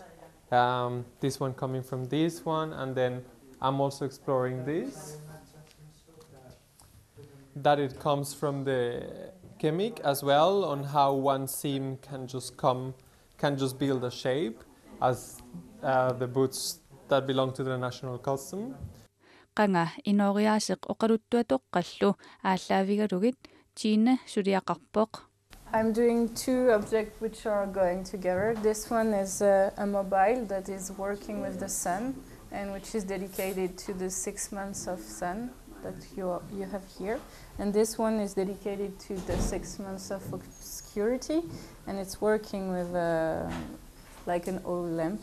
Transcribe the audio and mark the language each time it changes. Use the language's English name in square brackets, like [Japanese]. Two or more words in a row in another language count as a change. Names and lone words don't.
[English] This one coming from this one, and then I'm also exploring this. That it comes from the kemik as well, on how one seam can just build a shape, as the boots that belong to the national custom. [Kalaallisut] Qanga inoriaseq oqaluttuatoqqallu aallavigalugit Gina suliaqarpoq. [English] I'm doing two objects which are going together. This one is a mobile that is working with the sun and which is dedicated to the 6 months of sun that you have here. And this one is dedicated to the 6 months of obscurity, and it's working with like an oil lamp.